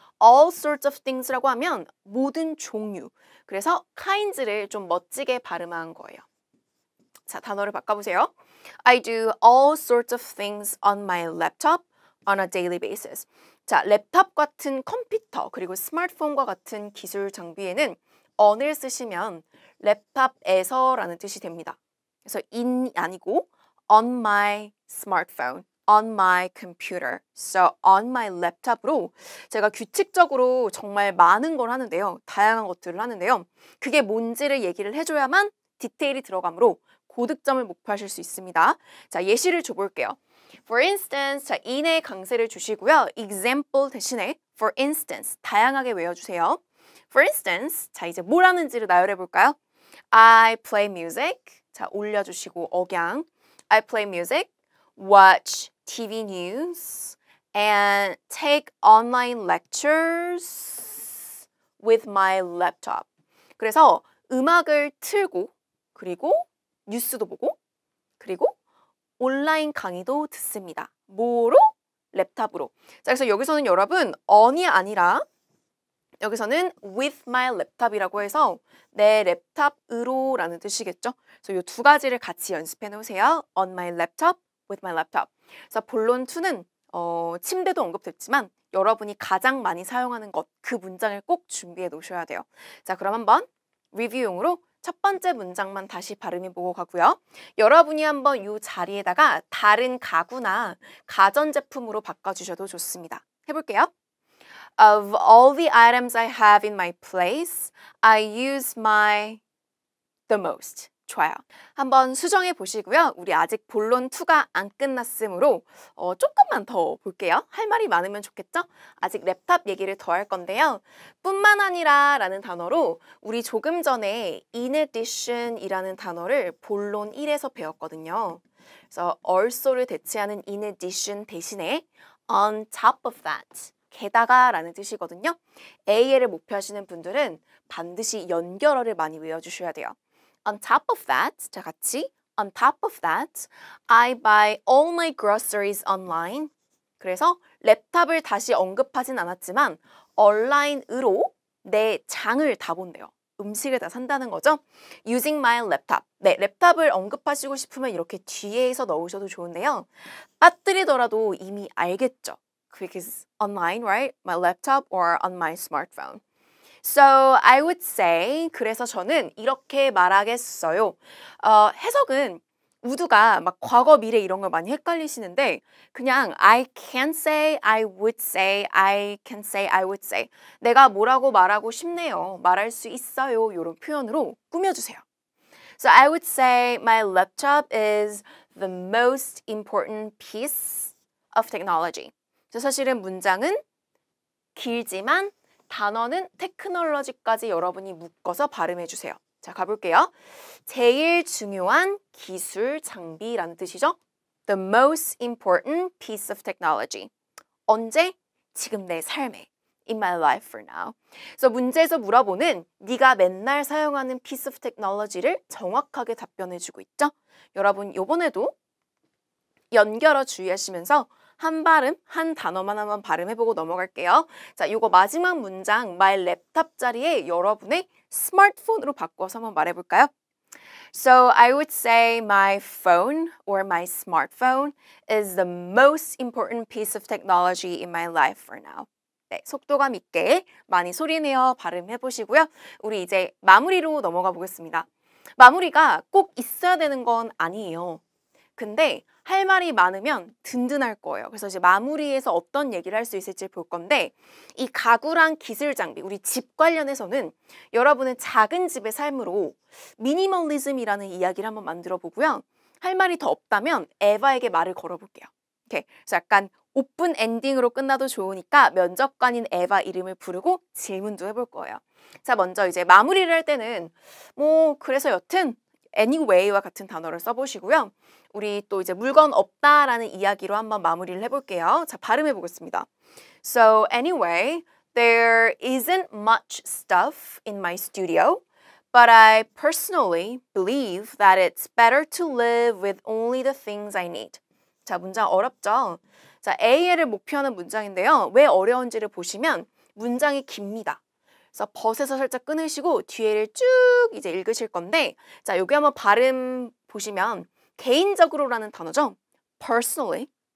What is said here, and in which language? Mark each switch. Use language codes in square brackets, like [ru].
[en] all sorts of things [ko] 라고 하면 모든 종류. 그래서 kinds를 좀 멋지게 발음한 거예요. 자, 단어를 바꿔보세요. [en] I do all sorts of things on my laptop on a daily basis. [ko] 자, 랩탑 같은 컴퓨터 그리고 스마트폰과 같은 기술 장비에는 on을 쓰시면 랩탑에서라는 뜻이 됩니다. [en] 그래서 in이 아니고 on my smartphone, on my computer, so on my laptop으로 [ko] 제가 규칙적으로 정말 많은 걸 하는데요. 다양한 것들을 하는데요. 그게 뭔지를 얘기를 해줘야만 디테일이 들어가므로 고득점을 목표하실 수 있습니다. 자, 예시를 줘볼게요. [en] For instance, [ko] 자, in의 강세를 주시고요. example 대신에 for instance 다양하게 외워주세요. [en] For instance, [ko] 자 이제 뭘 하는지를 나열해 볼까요? [en] I play music. [ko] 자, 올려주시고 억양. [en] I play music, watch TV news, and take online lectures with my laptop. [ko] 그래서 음악을 틀고, 그리고 뉴스도 보고, 그리고 온라인 강의도 듣습니다. 뭐로? 랩탑으로. 자, 그래서 여기서는 여러분 on이 아니라 여기서는 [en] with my laptop [ko] 이라고 해서 내 랩탑으로 라는 뜻이겠죠. 그래서 이 두 가지를 같이 연습해 놓으세요. [en] on my laptop, with my laptop. [ko] 그래서 본론 2는 침대도 언급됐지만 여러분이 가장 많이 사용하는 것, 그 문장을 꼭 준비해 놓으셔야 돼요. 자, 그럼 한번 리뷰용으로 첫 번째 문장만 다시 발음해보고 가고요. 여러분이 한번 이 자리에다가 다른 가구나 가전제품으로 바꿔주셔도 좋습니다. 해볼게요. [en] Of all the items I have in my place, I use my the most. [ko] 좋아요. 한번 수정해 보시고요. 우리 아직 본론 2가 안 끝났으므로 조금만 더 볼게요. 할 말이 많으면 좋겠죠? 아직 랩탑 얘기를 더 할 건데요. 뿐만 아니라 라는 단어로 우리 조금 전에 in addition 이라는 단어를 본론 1에서 배웠거든요. 그래서 also를 대체하는 in addition 대신에 [en] on top of that [ko] 게다가 라는 뜻이거든요. AL을 목표하시는 분들은 반드시 연결어를 많이 외워주셔야 돼요. [en] On top of that, [ko] 자 같이 [en] On top of that, I buy all my groceries online. [ko] 그래서 랩탑을 다시 언급하진 않았지만 온라인으로 내 장을 다 본대요. 음식을 다 산다는 거죠. [en] Using my laptop. [ko] 네, 랩탑을 언급하시고 싶으면 이렇게 뒤에서 넣으셔도 좋은데요. 빠뜨리더라도 이미 알겠죠. [en] Because online, right? My laptop or on my smartphone. So I would say, [ko] 그래서 저는 이렇게 말하겠어요. 해석은 우두가 막 과거, 미래 이런 걸 많이 헷갈리시는데 그냥 [en] I can say, I would say, I can say, I would say. [ko] 내가 뭐라고 말하고 싶네요. 말할 수 있어요. 이런 표현으로 꾸며주세요. [en] So I would say my laptop is the most important piece of technology. [ko] 사실은 문장은 길지만 단어는 테크놀로지까지 여러분이 묶어서 발음해 주세요. 자, 가볼게요. 제일 중요한 기술 장비라는 뜻이죠. [en] The most important piece of technology. [ko] 언제? 지금 내 삶에. [en] In my life for now. [ko] 그래서 문제에서 물어보는 네가 맨날 사용하는 piece of technology를 정확하게 답변해 주고 있죠. 여러분, 요번에도 연결어 주의하시면서 한 발음, 한 단어만 한번 발음해보고 넘어갈게요. 자, 요거 마지막 문장 my 랩탑 자리에 여러분의 스마트폰으로 바꿔서 한번 말해볼까요? [en] So I would say my phone or my smartphone is the most important piece of technology in my life for now. [ko] 네, 속도감 있게 많이 소리내어 발음해보시고요. 우리 이제 마무리로 넘어가 보겠습니다. 마무리가 꼭 있어야 되는 건 아니에요. 근데 할 말이 많으면 든든할 거예요. 그래서 이제 마무리에서 어떤 얘기를 할 수 있을지 볼 건데 이 가구랑 기술 장비, 우리 집 관련해서는 여러분은 작은 집의 삶으로 미니멀리즘이라는 이야기를 한번 만들어 보고요. 할 말이 더 없다면 에바에게 말을 걸어볼게요. 이렇게. 그래서 약간 오픈 엔딩으로 끝나도 좋으니까 면접관인 에바 이름을 부르고 질문도 해볼 거예요. 자, 먼저 이제 마무리를 할 때는 그래서 여튼 anyway와 같은 단어를 써보시고요. 우리 또 이제 물건 없다라는 이야기로 한번 마무리를 해볼게요. 자, 발음해 보겠습니다. [en] So anyway, there isn't much stuff in my studio, but I personally believe that it's better to live with only the things I need. [ko] 자, 문장 어렵죠? 자, AL을 목표하는 문장인데요. 왜 어려운지를 보시면 문장이 깁니다. 그래서 벗에서 살짝 끊으시고 뒤에를 쭉 이제 읽으실 건데 자, 여기 한번 발음 보시면 개인적으로라는 단어죠. [en] personally.